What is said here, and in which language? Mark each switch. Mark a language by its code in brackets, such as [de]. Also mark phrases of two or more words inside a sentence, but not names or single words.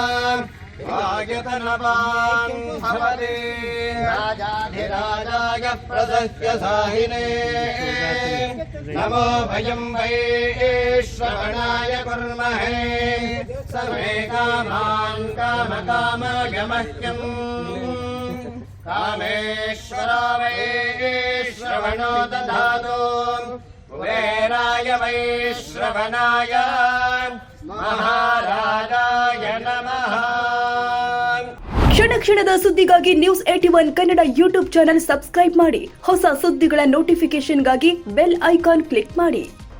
[sa] आयतनवान् भवति राजाधिराजाय प्रदस्य साहिने नमो भयं वै श्रवणाय कुर्महे सर्वे कामान् कामकामाय मह्यम् कामेश्वरो वै श्रवणो दधातु कुबेराय वै श्रवणाय महाराजाय नमः. [kn] ಕ್ಷಣ ಕ್ಷಣದ ಸುದ್ದಿಗಾಗಿ ನ್ಯೂಸ್ 81 ಕನ್ನಡ ಯೂಟ್ಯೂಬ್ ಚಾನೆಲ್ ಸಬ್ಸ್ಕ್ರೈಬ್ ಮಾಡಿ. ಹೊಸ ಸುದ್ದಿಗಳ ನೋಟಿಫಿಕೇಶನ್ಗಾಗಿ ಬೆಲ್ ಐಕಾನ್ ಕ್ಲಿಕ್ ಮಾಡಿ.